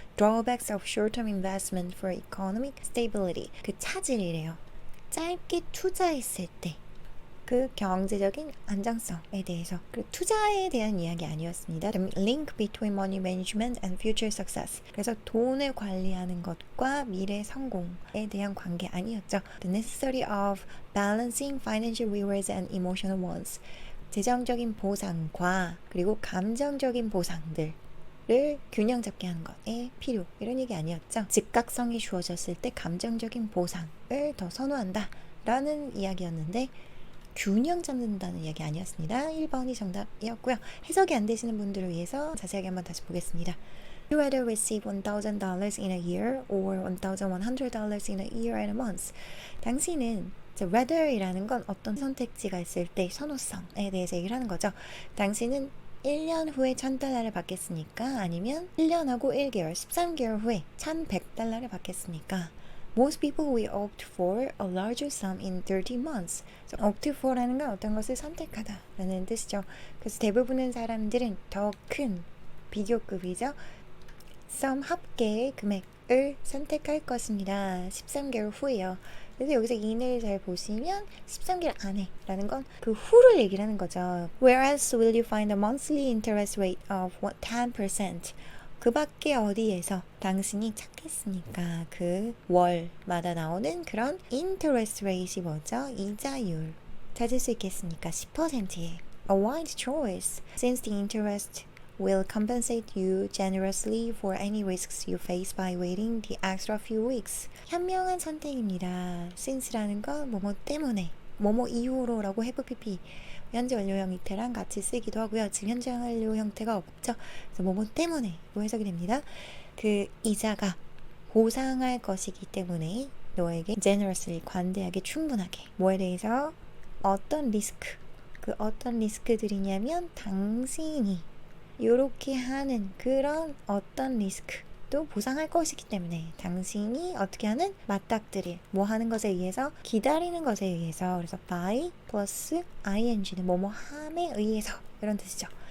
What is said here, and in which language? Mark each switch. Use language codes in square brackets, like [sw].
[en] Drawbacks of short-term investment for economic stability. [ko] 그 차질이래요. 짧게 투자했을 때 그 경제적인 안정성에 대해서 그리고 투자에 대한 이야기 아니었습니다. [en] The link between money management and future success. [ko] 그래서 돈을 관리하는 것과 미래 성공에 대한 관계 아니었죠. [en] The necessity of balancing financial rewards and emotional ones. [ko] 재정적인 보상과 그리고 감정적인 보상들 를 균형 잡게 하는 것의 필요 이런 얘기 아니었죠. 즉각성이 주어졌을 때 감정적인 보상을 더 선호한다 라는 이야기였는데 균형 잡는다는 이야기 아니었습니다. 1번이 정답이었고요. 해석이 안 되시는 분들을 위해서 자세하게 한번 다시 보겠습니다. [en] You rather receive $1,000 in a year or $1,100 in a year and a month. [ko] 당신은 rather이라는 건 어떤 선택지가 있을 때 선호성에 대해서 얘기를 하는 거죠. 당신은 1년 후에 $1,000를 받겠습니까? 아니면 1년하고 1개월, 13개월 후에 $1,100를 받겠습니까? [en] Most people will opt for a larger sum in 13 months. [ko] So, opt for라는 건 어떤 것을 선택하다 라는 뜻이죠. 그래서 대부분의 사람들은 더 큰 비교급이죠. sum 합계의 금액을 선택할 것입니다. 13개월 후에요. 그래서 여기서 in을 잘 보시면 13개월 안에 라는 건 그 후를 얘기를 하는 거죠. [en] Whereas will you find a monthly interest rate of 10%? [ko] 그 밖에 어디에서 당신이 찾겠습니까? 그 월마다 나오는 그런 interest rate이 뭐죠? 이자율 찾을 수 있겠습니까? 10%의 [en] A wide choice since the interest will compensate you generously for any risks you face by waiting the extra few weeks. [ko] 현명한 선택입니다. since라는 건 뭐뭐 때문에, 뭐뭐 이후로라고 have pp 현재 완료형 형태랑 같이 쓰기도 하고요. 지금 현재 완료 형태가 없죠. 그래서 뭐뭐 때문에 로 해석이 됩니다. 그 이자가 보상할 것이기 때문에 너에게 generously 관대하게 충분하게 뭐에 대해서 어떤 리스크 그 어떤 리스크들이냐면 당신이 요렇게 하는 그런 어떤 리스크도 보상할 것이기 때문에 당신이 어떻게 하는 맞닥뜨릴 뭐 하는 것에 의해서 기다리는 것에 의해서 그래서 by 플러스 ing는 뭐뭐 함에 의해서 이런 뜻이죠.